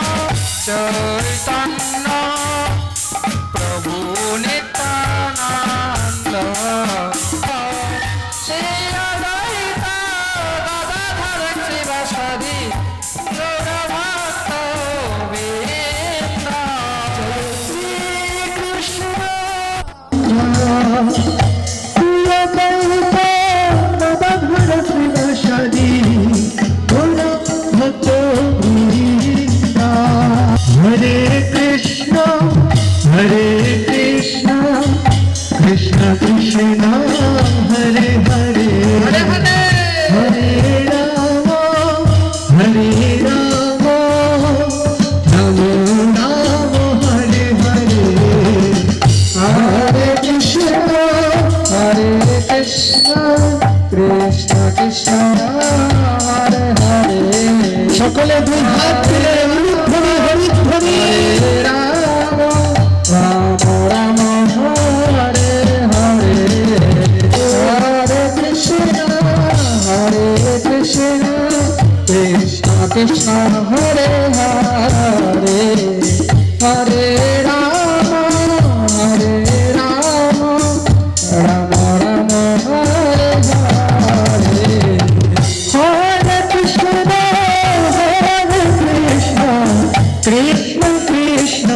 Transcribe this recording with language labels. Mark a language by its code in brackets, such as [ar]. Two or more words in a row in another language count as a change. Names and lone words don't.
[sa] চৈতন্য প্রভু নিত্যানন্দ শ্রী অদ্বৈত গদাধর শ্রীবাসাদি গৌর ভক্তবৃন্দ শ্রী কৃষ্ণ Hare Krishna, Hare Krishna, Krishna Krishna, Hare Hare, Hare Rama, Hare Rama, Rama Rama, Hare Hare, Hare Krishna, Hare Krishna, Krishna Krishna, Hare Hare. [bn] সকলে দুই হাত তুলে [sa] হরি হরি হরি রাম রাম রাম হরে হরে হরে কৃষ্ণ কৃষ্ণ কৃষ্ণ হরে হরে হরে রাম রাম রাম হরে হরে হরে কৃষ্ণ Krishna Krishna